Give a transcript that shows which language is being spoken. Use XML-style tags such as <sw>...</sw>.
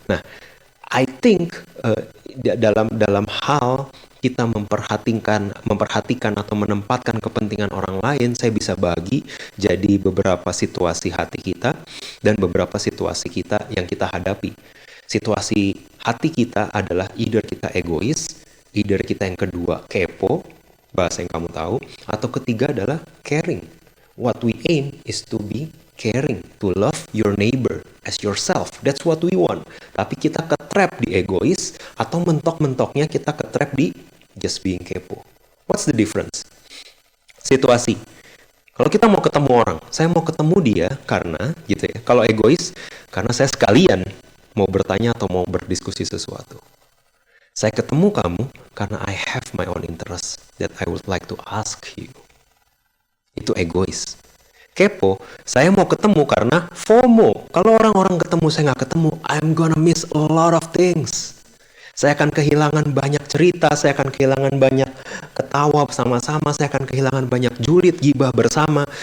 <id>Nah,</id> <en>I think</en> <id>dalam hal kita memperhatikan atau menempatkan kepentingan orang lain, saya bisa bagi jadi beberapa situasi hati kita dan beberapa situasi kita yang kita hadapi. Situasi hati kita adalah either kita egois, either kita yang kedua kepo, bahasa yang kamu tahu, atau ketiga adalah caring.</id> <en>What we aim is to be caring, to love your neighbor as yourself. That's what we want.</en> <id>Tapi kita ketrap di egois, atau mentok-mentoknya kita ketrap di just being kepo.</id> <en>What's the difference?</en> <id>Situasi. Kalau kita mau ketemu orang, saya mau ketemu dia karena gitu ya. Kalau egois, karena saya sekalian mau bertanya atau mau berdiskusi sesuatu. Saya ketemu kamu karena</id> <en>I have my own interest that I would like to ask you.</en> <id>Itu egois. Kepo, saya mau ketemu karena FOMO. Kalau orang-orang ketemu, saya nggak ketemu,</id> <en>I'm gonna miss a lot of things.</en> <id>Saya akan kehilangan banyak cerita, saya akan kehilangan banyak ketawa sama-sama, saya akan kehilangan banyak julid, gibah bersama.</id>